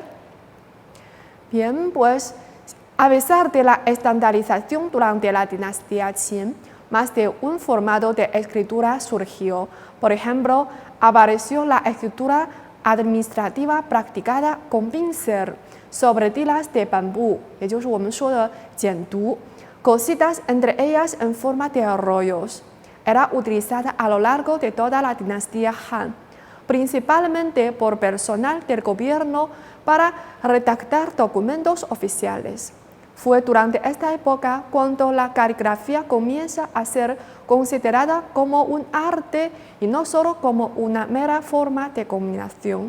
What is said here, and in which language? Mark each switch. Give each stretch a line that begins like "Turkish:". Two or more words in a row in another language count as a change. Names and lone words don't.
Spanish: Bien, pues a pesar de la estandarización durante la dinastía Qin, más de un formato de escritura surgió. Por ejemplo, apareció la escritura administrativa practicada con pincel sobre tilas de bambú,
Chinese: 也就是我们说的简牍,
Spanish: cosidas entre ellas en forma de rollos. Era utilizada a lo largo de toda la dinastía Han, principalmente por personal del gobierno para redactar documentos oficiales. Fue durante esta época cuando la caligrafía comienza a ser considerada como un arte y no solo como una mera forma de comunicación.